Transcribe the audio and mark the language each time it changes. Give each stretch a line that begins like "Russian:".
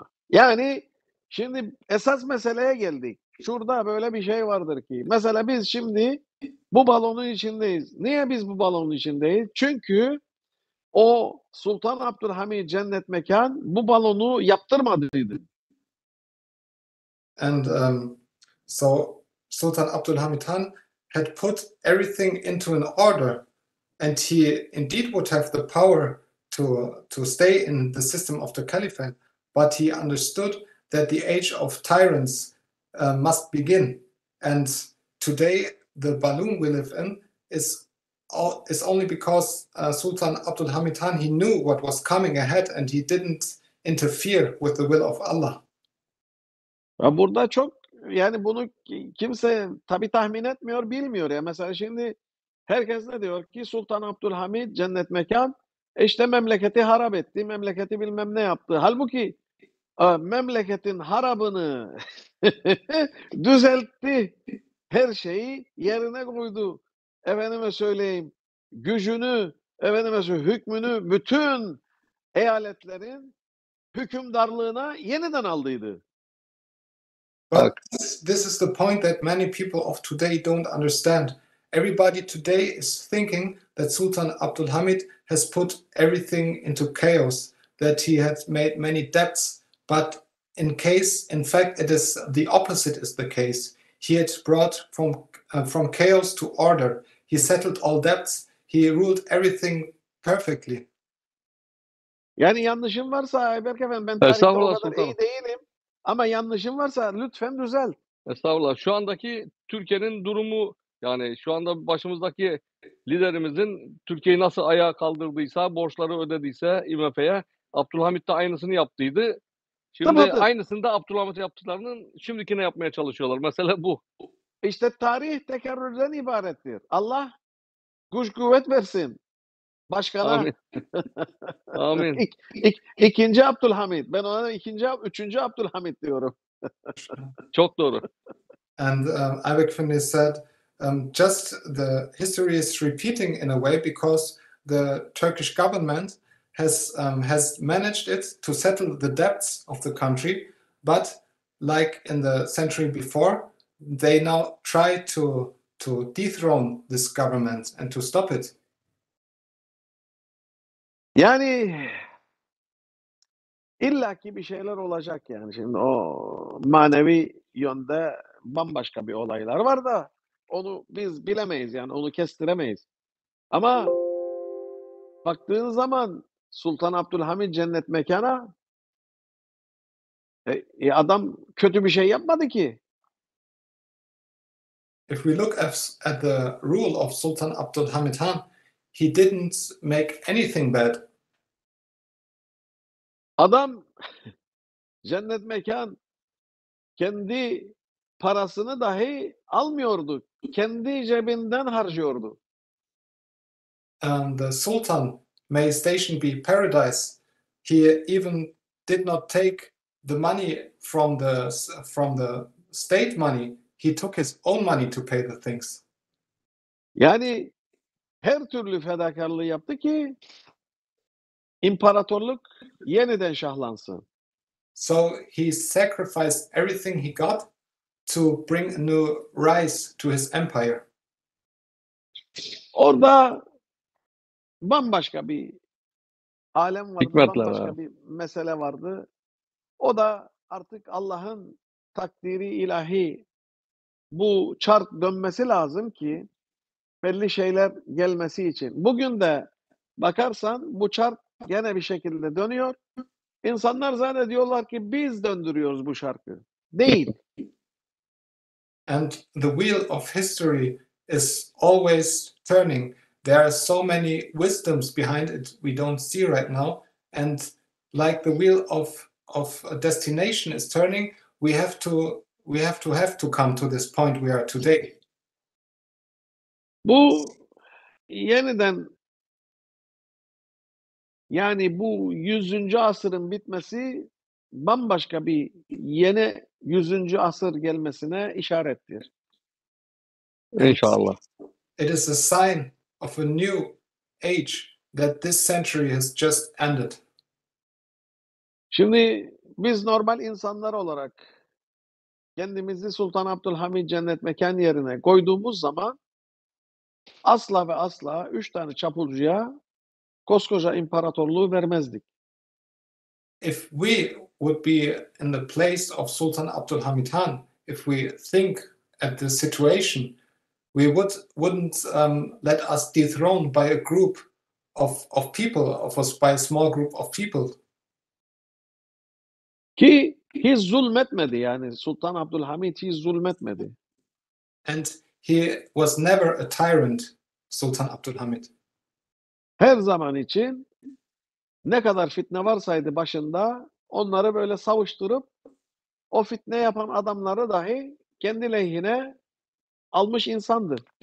Turkish: Yani şimdi esas meseleye geldik. Şurada böyle bir şey vardır ki, mesela biz şimdi bu balonun içindeyiz. Niye biz bu balonun içindeyiz? Çünkü o Sultan Abdülhamid cennet mekan bu balonu yaptırmadıydı.
English: And so Sultan Abdulhamid Han had put everything into an order, and he indeed would have the power to stay in the system of the caliphate, but he understood that the age of tyrants must begin. And today, the balloon we live in is only because Sultan Abdulhamid Han, he knew what was coming ahead and he didn't interfere with the will of Allah.
Turkish: Ya burada çok yani bunu kimse tabii tahmin etmiyor, bilmiyor ya. Mesela şimdi herkes ne diyor ki Sultan Abdülhamid cennet mekan işte memleketi harap etti, memleketi bilmem ne yaptı. Halbuki memleketin harabını düzeltti. Her şeyi yerine koydu. Efendime söyleyeyim, gücünü, efendime söyleyeyim, hükmünü bütün eyaletlerin hükümdarlığına yeniden aldıydı.
English: But this is the point that many people of today don't understand. Everybody today is thinking that Sultan Abdulhamid has put everything into chaos, that he has made many debts, but in fact, it is the opposite is the case. He had brought from chaos to order. He settled all debts. He ruled everything perfectly.
Turkish: Yani yanlışım varsa Ayberk Efendi, ben tarihte o Estağfurullah kadar iyi sultanım. değilim. Ama yanlışım varsa lütfen düzelt. Estağfurullah. Şu andaki Türkiye'nin durumu, yani şu anda başımızdaki liderimizin Türkiye'yi nasıl ayağa kaldırdıysa, borçları ödediyse IMF'ye, Abdülhamit de aynısını yaptıydı. Şimdi Tıpatıp. aynısını da Abdülhamit yaptıklarının şimdikine yapmaya çalışıyorlar. Mesela bu. İşte tarih tekerrürden ibarettir. Allah güç kuvvet versin başkana. Amin. Amin. İkinci Abdülhamid. Ben ona üçüncü Abdülhamid diyorum. Çok doğru.
English: And Ayberk Efendi said, just the history is repeating in a way because the Turkish government has managed it to settle the debts of the country, but like in the century before, they now try to dethrone this government and to stop it.
Turkish: Yani illaki bir şeyler olacak yani. Şimdi o manevi yönde bambaşka bir olaylar var da onu biz bilemeyiz yani onu kestiremeyiz. Ama baktığın zaman Sultan Abdülhamid cennet mekana adam kötü bir şey yapmadı ki.
English: If we look at the rule of Sultan Abdulhamid Han, he didn't make anything bad.
Turkish: Adam cennet mekan kendi parasını dahi almıyordu. Kendi cebinden harcıyordu.
English: The Sultan, may his station be paradise, he even did not take the money from the state money. He took his own money to pay the things.
Turkish: Yani her türlü fedakarlığı yaptı ki imparatorluk yeniden şahlansın.
English: So he sacrificed everything he got to bring a new rise to his empire.
Turkish: Orada bambaşka bir alem vardı, Hikmetler bambaşka abi. bir mesele vardı. O da artık Allah'ın takdiri ilahi bu çark dönmesi lazım ki belli şeyler gelmesi için. Bugün de bakarsan bu çark gene bir şekilde dönüyor. İnsanlar zannediyorlar ki biz döndürüyoruz bu çarkı. Değil.
English: And the wheel of history is always turning. There are so many wisdoms behind it we don't see right now. And like the wheel of a destination is turning, we have to come to this point we are today.
Turkish: Bu yeniden yani bu 100. asırın bitmesi bambaşka bir yeni 100. asır gelmesine işarettir. İnşallah.
English: It is a sign of a new age that this century has just ended.
Turkish: Şimdi biz normal insanlar olarak kendimizi Sultan Abdülhamid cennet mekan yerine koyduğumuz zaman asla ve asla 3 tane çapulcuya koskoca imparatorluğu vermezdik.
English: If we would be in the place of Sultan Abdülhamid Han, if we think at the situation, we wouldn't let us dethrone by a group of people, by a small group of people.
Turkish: Ki hiç zulmetmedi yani Sultan Abdülhamid hiç zulmetmedi.
English: And he was never a tyrant, Sultan Abdülhamid.
Turkish: Her zaman için ne kadar fitne varsaydı başında onları böyle savuşturup o fitne yapan adamları dahi kendi lehine almış insandı.